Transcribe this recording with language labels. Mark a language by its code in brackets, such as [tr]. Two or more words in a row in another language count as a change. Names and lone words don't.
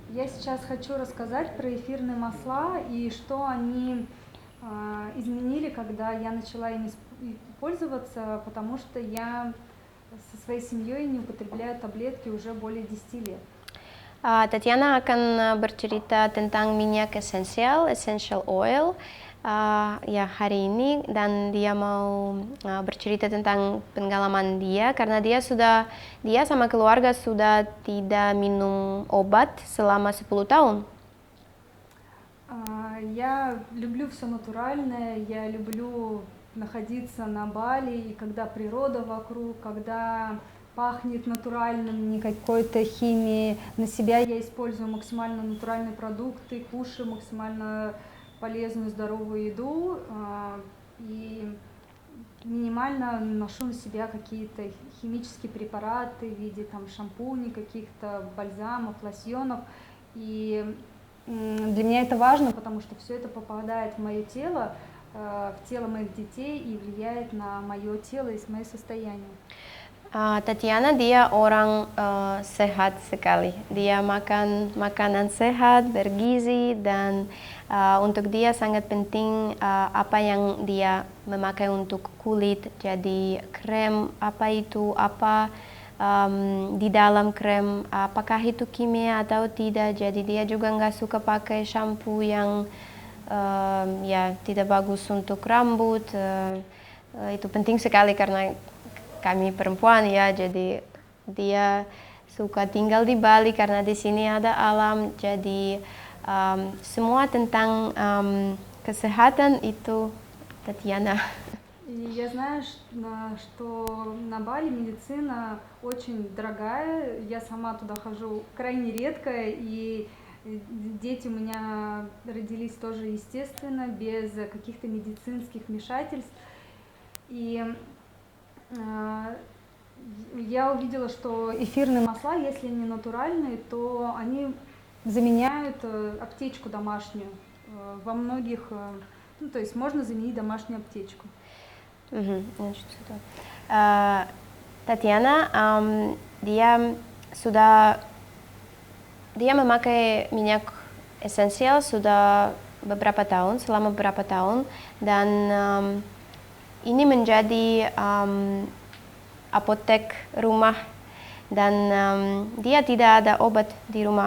[ru] Я сейчас хочу рассказать про эфирные масла и что они изменили, когда я начала ими пользоваться, потому что я со своей семьей не употребляю таблетки уже более 10 лет. [id] Tatiana akan bercerita tentang minyak esensial, [en] essential oil, [id] ya hari ini, dan dia mau bercerita tentang pengalaman dia karena dia sama keluarga sudah tidak minum obat selama 10 tahun. [ru] Я люблю все натуральное, я люблю находиться на Бали, и когда природа вокруг, когда пахнет натуральным, не какой-то химией. На себя я использую максимально натуральные продукты, кушаю максимально полезную, здоровую еду и минимально наношу на себя какие-то химические препараты в виде там шампуней, каких-то бальзамов, лосьонов. И для меня это важно, потому что все это попадает в мое тело, в тело моих детей и влияет на мое тело и мое состояние. [id] Tatiana dia orang sehat sekali. Dia makan makanan sehat, bergizi, dan untuk dia sangat penting apa yang dia memakai untuk kulit. Jadi krem di dalam krem, apakah itu kimia atau tidak. Jadi dia juga nggak suka pakai shampoo yang ya tidak bagus untuk rambut. Itu penting sekali karena kami perempuan ya, jadi dia suka tinggal di Bali karena di sini ada alam. Jadi semua tentang kesehatan itu Татьяна. [ru] И я знаю, что на Бали медицина очень дорогая. Я сама туда хожу крайне редко, и дети у меня родились тоже естественно, без каких-то медицинских вмешательств. И я увидела, что эфирные масла, если они натуральные, то они заменяют аптечку домашнюю. Во многих, ну, то есть можно заменить домашнюю аптечку. [id] Tatiana, dia memakai minyak esensial sudah selama beberapa tahun, dan ini menjadi apotek rumah, dan dia tidak ada obat di rumah.